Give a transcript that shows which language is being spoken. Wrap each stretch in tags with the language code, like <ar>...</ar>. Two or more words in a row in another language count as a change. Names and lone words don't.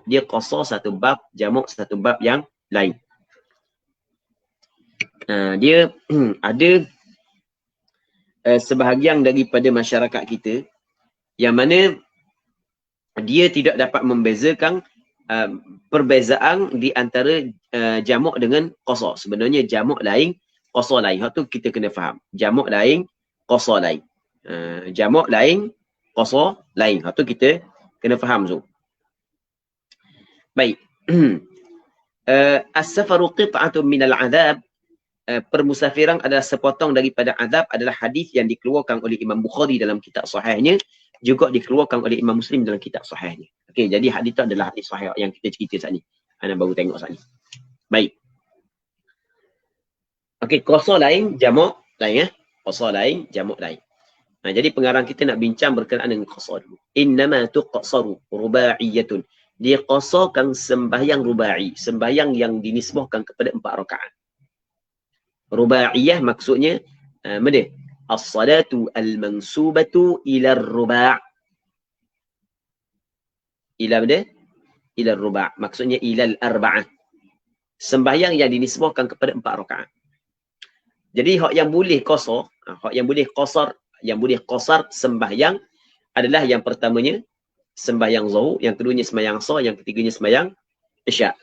<ms>Dia qasar satu bab, jamak satu bab yang lain. Dia ada sebahagian daripada masyarakat kita yang mana dia tidak dapat membezakan perbezaan di antara jamak dengan qasar. Sebenarnya jamak lain, qasar lain. Hak tu kita kena faham. Jamak lain, qasar lain. Jamak lain, qasar lain. Hak tu kita kena faham tu. Baik.</ms> <ar>السفر قطعة من العذاب.</ar> <ms>Permusafiran adalah sepotong daripada azab adalah hadis yang dikeluarkan oleh Imam Bukhari dalam kitab sahihnya, juga dikeluarkan oleh Imam Muslim dalam kitab sahihnya. Okey, jadi hadis itu adalah hadis sahih yang kita cerita saat ni. Ana baru tengok saat ni. Baik. Okey, qasar lain, jamak lain Qasar lain, jamak lain. Jadi pengarang kita nak bincang berkenaan dengan qasar dulu.</ms> <ar>إنما تقصر رباعية.</ar> <ms>Dia qasarkan sembahyang rubai, sembahyang yang dinisbahkan kepada 4 rakaat. Rubaiyah maksudnya mana?</ms> <ar>الصلاة المنسوبة إلى الرباع'. Ila mana? إلى الرباع'.</ar> <ms>Maksudnya</ms> <ar>إلى الأربعة.</ar> <ms>Sembahyang yang dinisbahkan kepada 4 rakaat. Jadi hak yang boleh qasar, yang boleh qasar sembahyang adalah yang pertamanya sembahyang zuhur, yang keduanya sembahyang asar, yang ketiganya sembahyang isyak.</ms>